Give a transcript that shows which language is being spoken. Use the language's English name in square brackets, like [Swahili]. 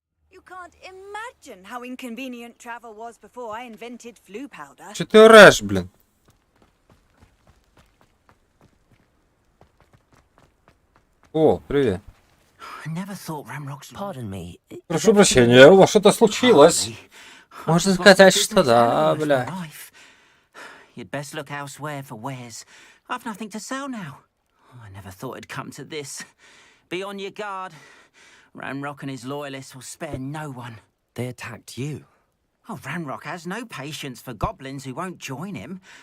[English] You can't imagine how inconvenient travel was before I invented flu powder. [Ukrainian] Чи ти ореш, блін? О, привіт. [English] I never thought Ramrock's... Pardon me. [Russian] Прошу прощения, у вас что-то случилось? Можно сказать, что да, бля. [English] You'd best look elsewhere for wares. I've nothing to sell now. I never thought it'd come to this. Be on your guard. Ramrock and his loyalists will spare no one. They attacked you. Oh, Ramrock has no patience for goblins who won't join him.